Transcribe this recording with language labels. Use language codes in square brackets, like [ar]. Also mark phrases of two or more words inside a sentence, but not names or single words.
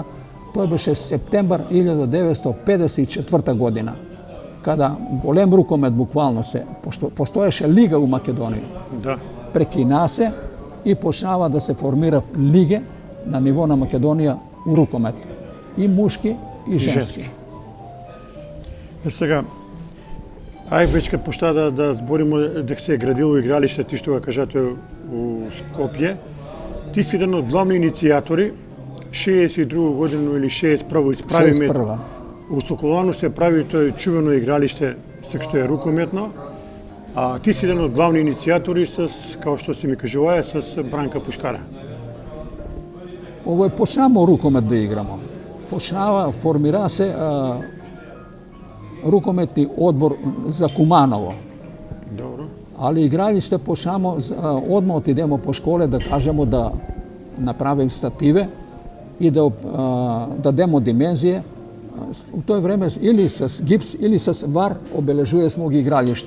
[mk] To je beše septembar 1954. godina. Kada golem rukomet bukvalno se, postoješe liga u Makedoniji, prekina se i počnava da se formira lige na nivo na Makedonija u rukomet. I muški i ženski. Сега, веќе kad почна да зборимо дека се е градило игралиште, ти што го кажате у Скопје, ти си еден од главни иницијатори, 62 годину или 61 исправиме. У Соколану се прави тој чувено игралиште, што е рукометно, а ти си еден од главни иницијатори као што си ми кажуваа, с Бранка Пушкара. Ово е почнамо рукомет да играмо. [sr] Формира се rukometni odbor za Kumanovo. Dobro. Ali igralište počnemo, odmah otidemo po škole da kažemo da napravim stative i da demo dimenzije. U to vreme ili sa gips ili sa var obeležuje smo igrališta.